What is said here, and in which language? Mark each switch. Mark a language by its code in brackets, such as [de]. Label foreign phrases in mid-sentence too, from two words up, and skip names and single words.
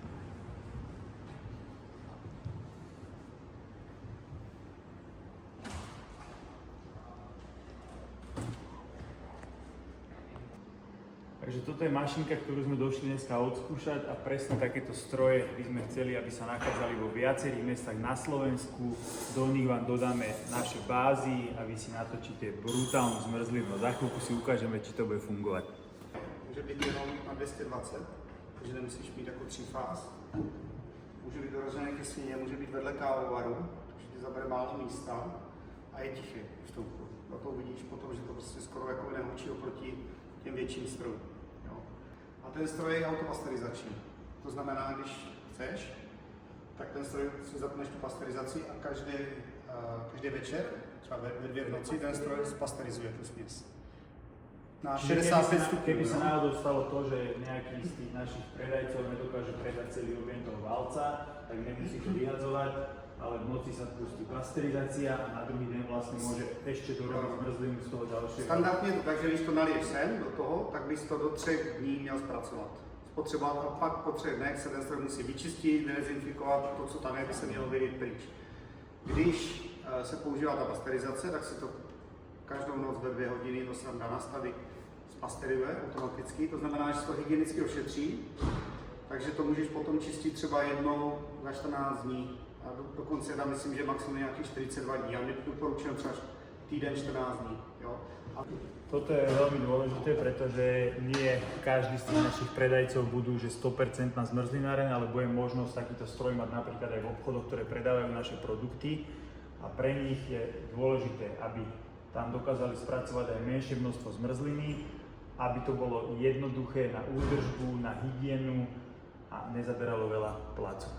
[sk] Takže toto je mašinka, ktorú sme došli dneska odskúšať a presne takéto stroje by sme chceli, aby sa nachádzali vo viacerých mestách na Slovensku. Do nich vám dodáme naše bázy a vy si natočíte brutálnu zmrzlinu. Za chvíľku si ukážeme, či to bude fungovať. [cs] Může být jenom na 220, takže nemusíš mít jako 3 fáz. Může být dorozený ke sníně, může být vedle kávovaru, takže ti zabere málo místa a je tichý v vstupku. A to uvidíš potom, že to prostě skoro jako nehučí oproti těm větším strojům. A ten stroj je autopasterizační. To znamená, když chceš, tak ten stroj si zapneš tu pasterizaci a každý večer, třeba ve 2 v noci, ten stroj spasterizuje tu směs. Na 65 stupňů. [sk] Keby sa náhodou stalo to, že nejaký z tých našich predajcov nedokáže predať celý objem toho valca, tak nemusí to vyhadzovať, ale v noci sa pustí pasterizácia a na druhý deň vlastne môže ešte dorobiť zmrzlinu z toho ďalšieho. [cs] Standardně to tak, že když to naliješ sem do toho, tak bys to do 3 dní měl zpracovat. Spotřebovat a pak po 3 dnech se ten stroj musí vyčistit, dezinfikovat, to, co tam je, by se mělo vylít pryč. Když se používá ta pasterizace, tak si to každou noc ve 2 hodiny to sám dá nastavit, spasterizuje automaticky, to znamená, že se to hygienicky ošetří, takže to můžeš potom čistit třeba jednou za 14 dní. A dokonce tam myslím, že maximum nějakých 42 dní. Já doporučuji třeba týden 14 dní. Jo? [sk] Toto je veľmi dôležité, pretože nie každý z tých našich predajcov budú že 100% zmrzlináreň, ale bude možnosť takýto stroj mať napríklad aj v obchodoch, ktoré predávajú naše produkty a pre nich je dôležité, aby tam dokázali spracovať aj menšie množstvo zmrzliny, aby to bolo jednoduché na údržbu, na hygienu a nezaberalo veľa placu.